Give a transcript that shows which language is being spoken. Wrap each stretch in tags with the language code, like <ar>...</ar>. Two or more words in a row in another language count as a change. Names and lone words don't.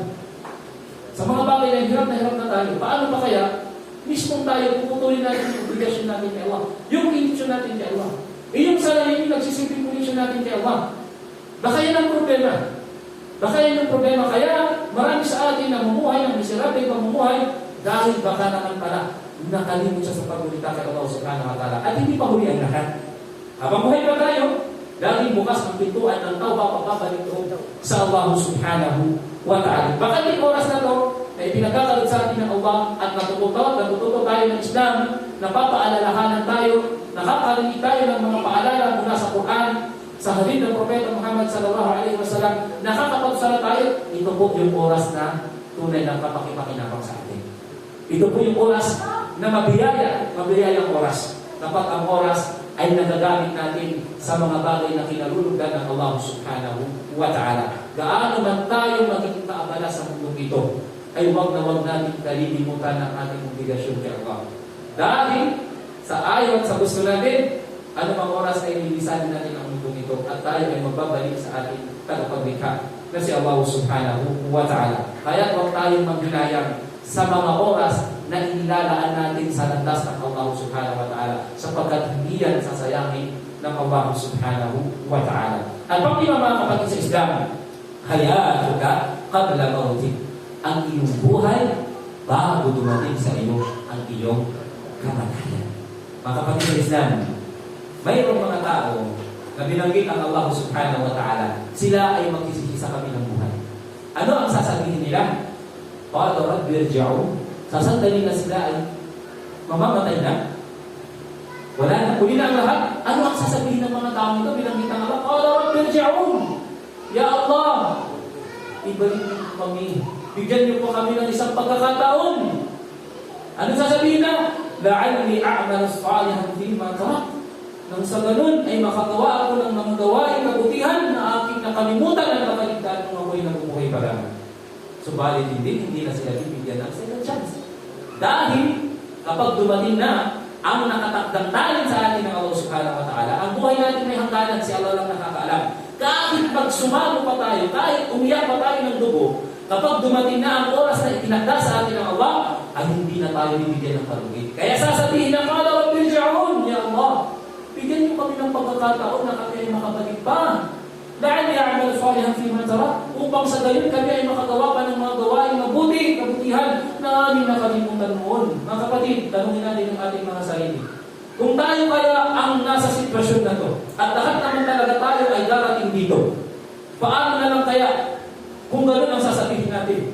<tl>Sa mga bagay na hirap na tayo, paano pa kaya mismong tayo puputulin natin yung obligasyon natin kay Allah, yung connection natin kay Allah. Yung salahin yung nagsisilbing connection natin kay Allah. Baka yan ang problema. Kaya marami sa atin na mumuhay ng miserable pamumuhay dahil baka naman pala nakalimot siya sa pagulita kay Allah</tl> <ar>سبحانه وتعالى.</ar> <tl>At hindi pa huli ang lahat. Habang buhay pa tayo, dahil bukas ang pintuan ng tawbah papabalik sa Allah</tl> <ar>سبحانه وتعالى.</ar> <tl>Baka yung oras na to ay pinagkakalot sa atin ng Allah at natututo tayo ng Islam, napapaalalahanan tayo, nakakarinig tayo ng mga paalala mula sa Quran, sa hadith ng Propeta Muhammad</tl> <ar>صلى الله عليه وسلم,</ar> <tl>nakakapagsala tayo. Ito po yung oras na tunay ng kapakipakinabang sa atin. Ito po yung oras na mabiyayang oras. Kapag ang oras ay nagagamit natin sa mga bagay na kinalulugan ng Allah</tl> <ar>سبحانه وتعالى.</ar> <tl>Gaano man tayo magiging kaabala sa mundo ito, ay huwag natin kalilimutan ang ating obligasyon kay Allah. Dahil sa ayaw at sa gusto natin, anumang oras ay lilisanin natin ang mundo ito at tayo ay magbabalik sa ating tagapaglikha na si Allah</tl> <ar>سبحانه وتعالى.</ar> <tl>Kaya huwag tayong maghinayang sa mga oras na inilalaan natin sa landas ng Allah</tl> <ar>سبحانه وتعالى</ar> <tl>sapagkat hindi yan sasayangin ng Allah</tl> <ar>سبحانه وتعالى.</ar> <tl>At pag-lima mga kapatid sa Islam,</tl> <ar>حياتك قبل موتك.</ar> <tl>Ang iyong buhay bago dumating sa iyo ang iyong kamatayan. Mga kapatid sa Islam, mayroong mga tao na binanggit ang Allah</tl> <ar>سبحانه وتعالى,</ar> <tl>sila ay magsisisi sa kabilang buhay. Ano ang sasabihin nila?</tl> <ar>قال رب ارجعون.</ar> <tl>Sasandali na sila ay mamamatay na. Wala na. Huli na ang lahat. Ano ang sasabihin ng mga tao ito? Binanggit ang Allah.</tl> <ar>قال رب ارجعون يا الله,</ar> <tl>ibalik niyo kami. Bigyan niyo po kami ng isang pagkakataon. Ano sasabihin na?</tl> <ar>لعلي أعمل صالحا فيما تركت.</ar> <tl>Nang sa ganun ay makagawa ako ng mga gawain kabutihan na aking nakalimutan ang nakaligtaan ng ako'y nabubuhay pa lang. Subalit hindi na sila bibigyan ng</tl> <en>second chance.</en> <tl>Dahil kapag dumating na ang nakatakdang talent sa atin ng Allah</tl> <ar>سبحانه وتعالى,</ar> <tl>ang buhay natin may hangganan, si Allah lang nakakaalam. Kahit pag sumalo pa tayo, kahit umiyak pa tayo ng dugo, kapag dumating na ang oras na itinakda sa atin ng Allah, ay hindi na tayo bibigyan ng palugit. Kaya sasabihin na,</tl> <ar>قال رب ارجعون يا الله,</ar> <tl>bigyan niyo kami ng pagkakataon na kami ay makabalik pa.</tl> <ar>لعلي أعمل صالحا فيما تركت,</ar> <tl>upang sa gayon kami ay makagawa pa ng mga gawain mabuti, kabutihan na aming nakalimutan noon. Mga kapatid, tanungin natin ang ating mga sarili. Kung tayo kaya ang nasa sitwasyon na to, at lahat naman talaga tayo ay darating dito, paano na lang kaya kung gano'n ang sasabihin natin?</tl>